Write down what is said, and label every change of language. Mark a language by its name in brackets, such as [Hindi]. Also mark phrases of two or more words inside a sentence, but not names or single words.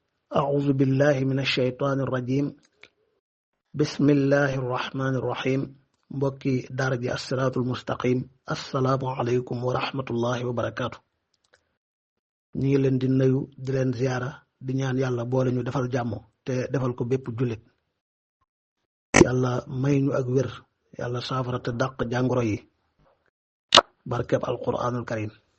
[Arabic] أعوذ بالله من الشيطان الرجيم بسم الله الرحمن الرحيم [Wolof] mbokki daara ji [Arabic] الصراط المستقيم السلام عليكم ورحمة الله وبركاته. [Wolof] ñu ngi leen di nuyu di leen ziyaara di ñaan yàlla boole ñu defal jàmm te defal ko bépp jullit. yàlla may ñu ak wér yàlla saafara te dàq jàngoro yi barkeb [Arabic] القرآن الكريم.